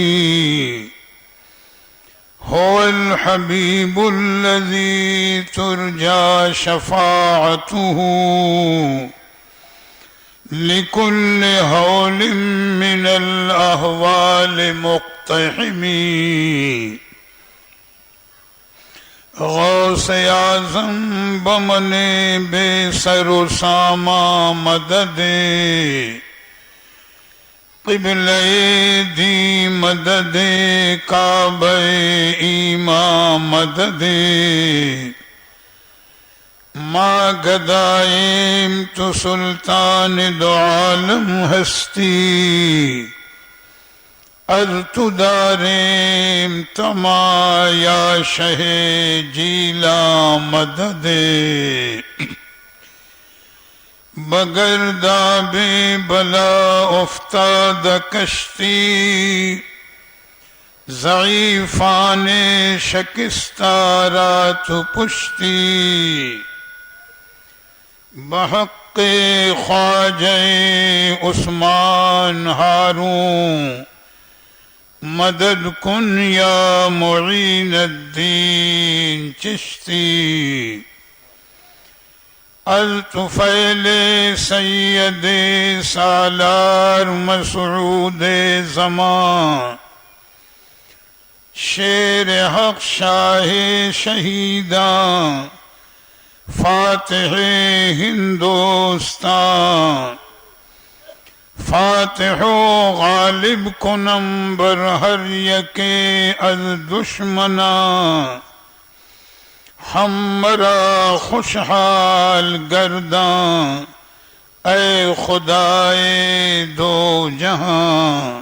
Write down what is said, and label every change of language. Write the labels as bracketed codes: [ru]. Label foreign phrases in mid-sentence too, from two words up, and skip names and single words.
[ar] هو الحبيب الذي ترجى شفاعته لكل هول من الأهوال مقتحم. [fa] غوث اعظم بمن بے سر و ساما مدد، قبلہ دی مدد کعبہ ایماں مدد. ما گدائیم تو سلطان دو عالم ہستی، ارتداریم تما یا شہ جیلا مدد. بگرداب بلا افتاد کشتی، ضعیفان شکستارات پشتی. بحق خواجہ عثمان ہارون مدد کن یا معین الدین چشتی. الطفیل سید سالار مسعود زمان، شیر حق شاہ شہیداں فاتح ہندوستان. فاتح و غالب کنم بر ہر یکے از دشمناں، ہمرا خوشحال گرداں اے خدائے دو جہاں.